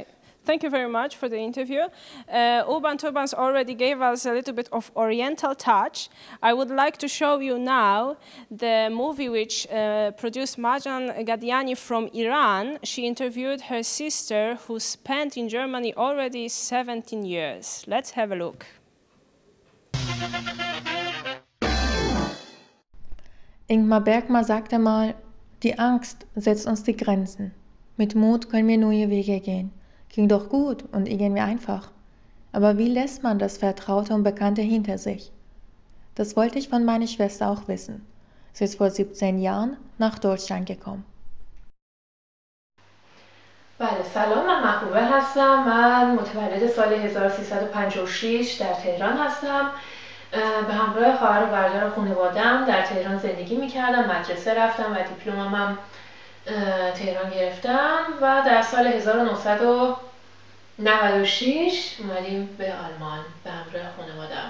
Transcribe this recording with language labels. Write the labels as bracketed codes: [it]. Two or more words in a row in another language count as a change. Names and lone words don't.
[en] Thank you very much for the interview. Urban Turbans already gave us a little bit of oriental touch. I would like to show you now the movie which produced Marjan Gadiani from Iran. She interviewed her sister who spent in Germany already 17 years. Let's have a look. [de] Ingmar Bergman sagte mal, die Angst setzt uns die Grenzen. Mit Mut können wir neue Wege gehen. Klingt doch gut und irgendwie einfach. Aber wie lässt man das Vertraute und Bekannte hinter sich? Das wollte ich von meiner Schwester auch wissen. Sie ist vor 17 Jahren nach Deutschland gekommen. [fa] بله سلام، من محبوبه هستم. من متولد سال 1356 در تهران هستم. به همراه خواهر و برادر و خانواده‌ام در تهران زندگی می‌کردم. مدرسه رفتم و دیپلمم تهران گرفتم و در سال 1996 اومدیم به آلمان به همراه خانواده‌ام.